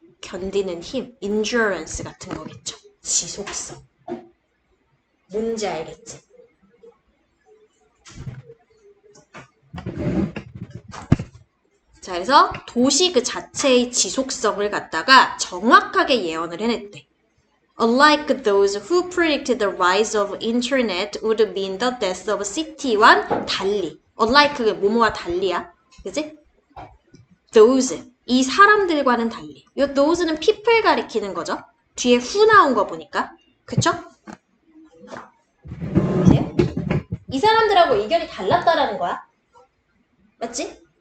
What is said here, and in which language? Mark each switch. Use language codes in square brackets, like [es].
[ko] 견디는 힘, endurance 같은 거겠죠. 지속성. 뭔지 알겠지? 자, 그래서 도시 그 자체의 지속성을 갖다가 정확하게 예언을 해냈대. [en] Unlike those who predicted the rise of internet would mean the death of city와는 달리. [ko] Unlike 뭐뭐와 달리야. 그지? Those. 이 사람들과는 달리. 이 those는 people 가리키는 거죠. 뒤에 who 나온 거 보니까. 그쵸? 보세요. 이 사람들하고 의견이 달랐다라는 거야. 맞지?